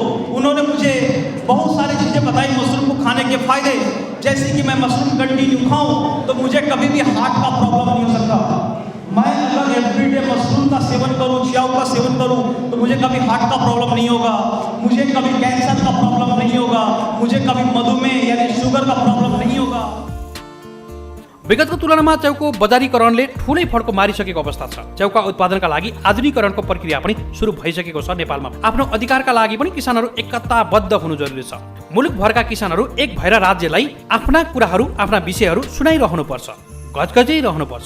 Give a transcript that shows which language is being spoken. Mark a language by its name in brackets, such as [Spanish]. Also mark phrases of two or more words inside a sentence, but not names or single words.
[Hindi] उन्होंने मुझे बहुत सारी चीज़ें बताई मशरूम को खाने के फायदे, जैसे कि मैं मशरूम कंटिन्यू खाऊं तो मुझे कभी भी हार्ट का प्रॉब्लम नहीं हो सकता। मैं अगर एवरीडे मशरूम का सेवन करूं, च्याउ का सेवन करूं तो मुझे कभी हार्ट का प्रॉब्लम नहीं होगा, मुझे कभी कैंसर का प्रॉब्लम नहीं होगा, मुझे कभी मधुमेह यानी शुगर का प्रॉब्लम नहीं होगा। [Nepali] विगतको तुलनामा च्याउको बजारीकरणले ठूलै फड्को मारिसकेको अवस्था छ। च्याउका उत्पादनका लागि आधुनिकीकरणको प्रक्रिया पनि सुरु भइसकेको छ। नेपालमा आफ्नो अधिकारका लागि पनि किसानहरू एकताबद्ध हुनु जरुरी छ। मुलुकभरका किसानहरू एक भएर राज्यलाई आफ्ना कुराहरू, आफ्ना विषयहरू सुनाइरहनुपर्छ, गजगजै रहनुपर्छ।